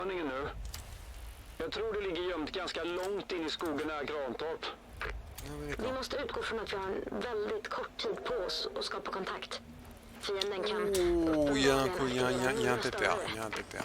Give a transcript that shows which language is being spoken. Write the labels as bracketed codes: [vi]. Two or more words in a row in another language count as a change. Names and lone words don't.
[sv] Nu. Jag tror det ligger gömt ganska långt in i skogen nära Grantorp. Vi måste utgå från att vi har en väldigt kort tid på oss att skapa kontakt. Fienden kan... [fr] Il y a un pépère. Il y a un pépère.